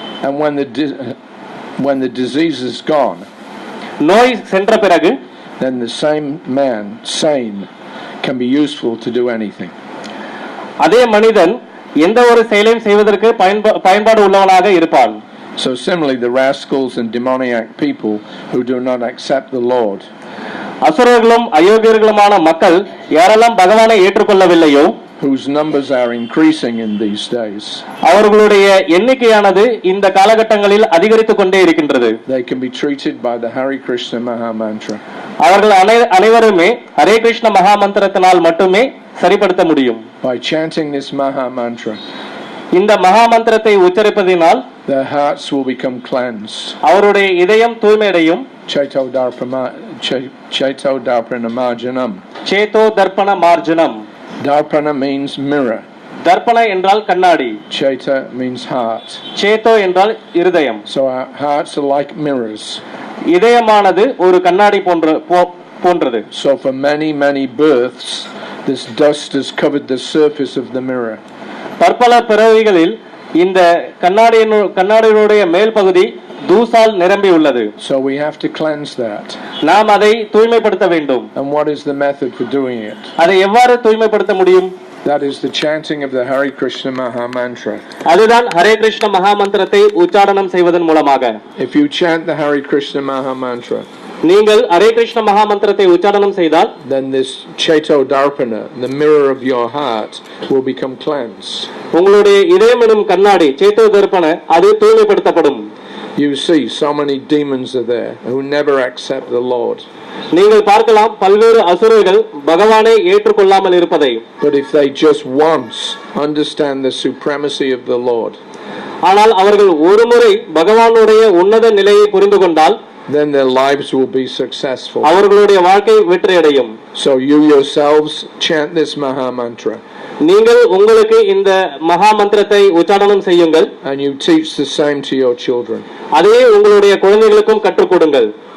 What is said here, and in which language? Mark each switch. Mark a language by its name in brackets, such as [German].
[English] And when the disease is gone, [Tamil] நோய் சென்ற பிறகு, [English] then the same man, sane, can be useful to do anything. [Tamil] அதே மனிதன் எந்த ஒரு செயலையும் செய்வதற்கு பயன்பாடு உள்ளவனாக இருப்பான். [English] So similarly, the rascals and demoniac people who do not accept the Lord, [Tamil] அசுரர்களும் அயோக்கியர்களுமான மக்கள் யாரெல்லாம் பகவானை ஏற்றுக்கொள்ளவில்லையோ, [English] whose numbers are increasing in these days, [Tamil] அவர்களுடைய எண்ணிக்கையானது இந்த காலகட்டங்களில் அதிகரித்துக் கொண்டே இருக்கின்றது. [English] they can be treated by the Hari Krishna Maha Mantra. [Tamil] அவர்கள் அனைவருமே ஹரே கிருஷ்ண மகா மந்திரத்தினால் மட்டுமே சரிப்படுத்த முடியும். [English] By chanting this Maha Mantra, [Tamil] இந்த மகா மந்திரத்தை உச்சரிப்பதினால் [English] their hearts will become cleansed. [Tamil] அவருடைய இதயம் தூய்மையடையும். [Sanskrit] Cheto darpana marjanam. சேதோ தர்ப்பண மார்ஜனம். [English] Darpana means mirror. [Tamil] தர்ப்பண என்றால் கண்ணாடி. [English] Cheta means heart. [Tamil] சேதோ என்றால் இருதயம். [English] So our hearts are like mirrors. [Tamil] இதயமானது ஒரு கண்ணாடி போன்றது. [English] So for many births, this dust has covered the surface of the mirror. [Tamil] பற்பல பிறவிகளில் இந்த கண்ணாடியினுடைய மேல் பகுதி தூசால் நிரம்பி உள்ளது. [English] So we have to cleanse that. [Tamil] நாம் அதை தூய்மைப்படுத்த வேண்டும். [English] And what is the method for doing it? [Tamil] அதை எவ்வாறு தூய்மைப்படுத்த முடியும்? [English] That is the chanting of the Hari Krishna Maha Mantra. [Tamil] அதுதான் ஹரே கிருஷ்ண மகா மந்திரத்தை உச்சாரணம் செய்வதன் மூலமாக. [English] If you chant the Hari Krishna Maha Mantra, [Tamil] நீங்கள் ஹரே கிருஷ்ண மகா மந்திரத்தை உச்சாரணம் செய்தால், [English] then this Cheto Darpana, the mirror of your heart, will become cleansed. [Tamil] உங்களுடைய இதயம் எனும் கண்ணாடி சேதோ தர்ப்பண அது தூய்மைப்படுத்தப்படும். [English] You see so many demons are there who never accept the Lord. [Tamil] நீங்கள் பார்க்கலாம் பல்வேறு அசுரர்கள் பகவானை ஏற்றுக்கொள்ளாமல் இருப்பதை. [English] But if they just once understand the supremacy of the Lord, [Tamil] ஆனால் அவர்கள் ஒருமுறை பகவானுடைய உன்னத நிலையை புரிந்து கொண்டால், [English] then their lives will be successful. [Tamil] அவர்களுடைய வாழ்க்கை வெற்றியடையும். [English] So you yourselves chant this Maha Mantra. [Tamil] நீங்கள் உங்களுக்கு இந்த மகா மந்திரத்தை உச்சாரணம் செய்யுங்கள். [English] And you teach the same to your children. [Tamil] அதே உங்களுடைய குழந்தைகளுக்கும் கற்றுக் கொடுங்கள்.